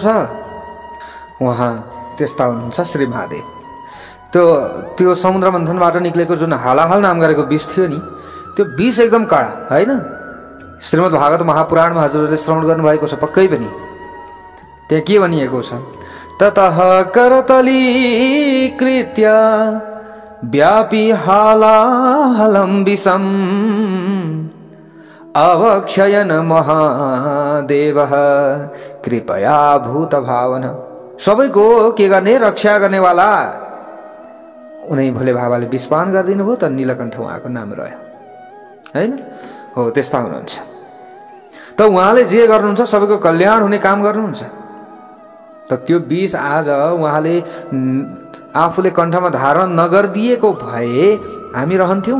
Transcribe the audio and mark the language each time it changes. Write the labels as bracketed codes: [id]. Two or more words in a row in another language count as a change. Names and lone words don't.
[ne] उहाँ त्यस्ता हुनुहुन्छ श्री महादेव। त्यो समुद्र मन्थनबाट निक्लेको जुन हलाहल नाम गरेको विष थियो नि, त्यो विष एकदम कडा होइन। श्रीमद् भागवत महापुराणमा हजुरहरूले श्रवण गर्नुभएको छ पक्कै पनि। त्यहाँ के भनिएको छ? [sa] ततः करतलीकृत्य व्यापी हालाहलं विषम अवक्षयन महादेवः कृपया भूत भावन। [ne] सबैको के गर्ने? रक्षा गर्नेवाला उनी भोले बाबाले विषपान गरिदिनु भयो, त नीलकण्ठ उहाँको नाम रह्यो होइन। हो त्यस्ता हुनुहुन्छ। त उहाँले जे गर्नुहुन्छ सबैको कल्याण हुने काम गर्नुहुन्छ। त त्यो विष आज उहाँले आफूले कण्ठमा धारण नगरिदिएको भए हामी रहन्थ्यौँ?